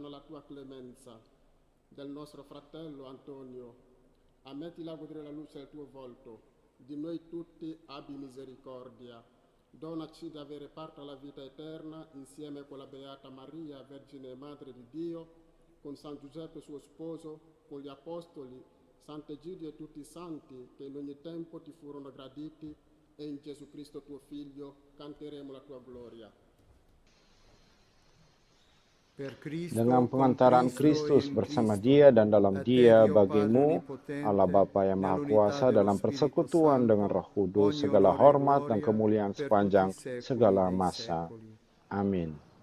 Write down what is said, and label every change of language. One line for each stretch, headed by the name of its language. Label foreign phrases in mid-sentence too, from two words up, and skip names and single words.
Italian: alla tua clemenza, del nostro fratello Antonio, ammettila a godere la luce del tuo volto, di noi tutti abbi misericordia, donaci di avere parte alla vita eterna insieme con la Beata Maria, Vergine e Madre di Dio, con San Giuseppe suo sposo, con gli Apostoli, Sant'Egidio e tutti i santi che in ogni tempo ti furono graditi, e in Gesù Cristo tuo Figlio canteremo la tua gloria.
Indonesian: Dengan pengantaran Kristus bersama Dia dan dalam Dia bagimu, Allah Bapa yang Maha Kuasa dalam persekutuan dengan Roh Kudus, segala hormat dan kemuliaan sepanjang segala masa. Amin.